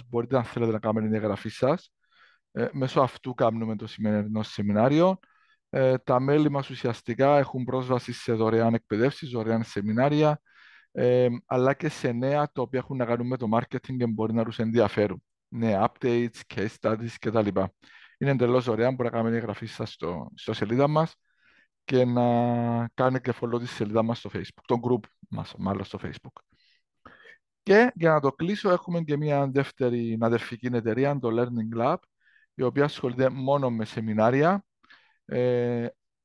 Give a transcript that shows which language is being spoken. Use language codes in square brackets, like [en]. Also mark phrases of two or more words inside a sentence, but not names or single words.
[el] Μπορείτε, αν θέλετε, να κάνετε την εγγραφή σας. Μέσω αυτού κάνουμε το σημερινό σεμινάριο. Τα μέλη μας ουσιαστικά έχουν πρόσβαση σε δωρεάν εκπαιδεύσεις, δωρεάν σεμινάρια, αλλά και σε νέα τα οποία έχουν να κάνουν με το marketing και μπορεί να τους ενδιαφέρουν. Νέα updates, [en] case studies [el] κτλ. Είναι εντελώς δωρεάν, μπορεί να κάνετε την εγγραφή σας στο σελίδα μας και να κάνετε και follow τη σελίδα μας στο Facebook, το group μας μάλλον στο Facebook. Και για να το κλείσω, έχουμε και μια δεύτερη αδερφική εταιρεία, το Learning Lab, η οποία ασχολείται μόνο με σεμινάρια.